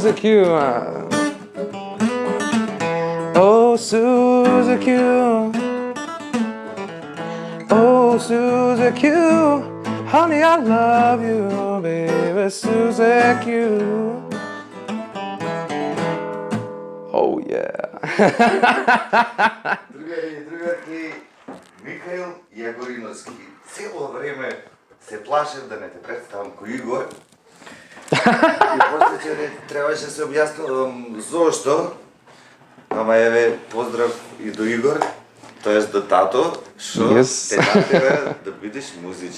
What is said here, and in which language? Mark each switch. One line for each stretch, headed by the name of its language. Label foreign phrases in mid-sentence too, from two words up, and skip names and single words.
English: Q. Oh, Suzy Q. Oh, Suzy Q. Honey, I love you, baby, Suzy Q. Oh, yeah.
Macedonian: Другарки, Михаил Ягориновски. Цело време се плашев да не те представам кој Игор. И после
Bulgarian: че трябваше
Macedonian: да се објаснувам зошто. Ама еве, поздрав и до Игор, тоест до тато, што те натера да бидеш музичар.